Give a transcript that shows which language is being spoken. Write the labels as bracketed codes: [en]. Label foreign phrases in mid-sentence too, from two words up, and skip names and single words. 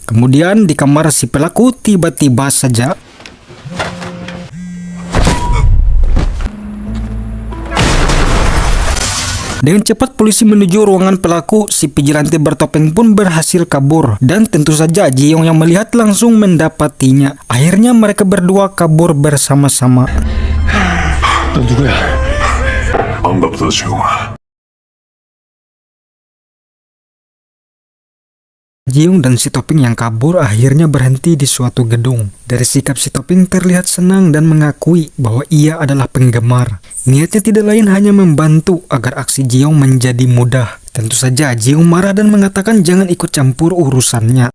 [id] Kemudian di kamar si pelaku tiba-tiba saja dengan cepat polisi menuju ruangan pelaku. Si vigilante bertopeng pun berhasil kabur, dan tentu saja Jiong yang melihat langsung mendapatinya. Akhirnya mereka berdua kabur bersama-sama. [ko] 너 누구야? 반갑다, 지용아. [id] Jiong dan si Topeng yang kabur akhirnya berhenti di suatu gedung. Dari sikap si Topeng terlihat senang dan mengakui bahwa ia adalah penggemar. Niatnya tidak lain hanya membantu agar aksi Jiong menjadi mudah. Tentu saja Jiong marah dan mengatakan jangan ikut campur urusannya.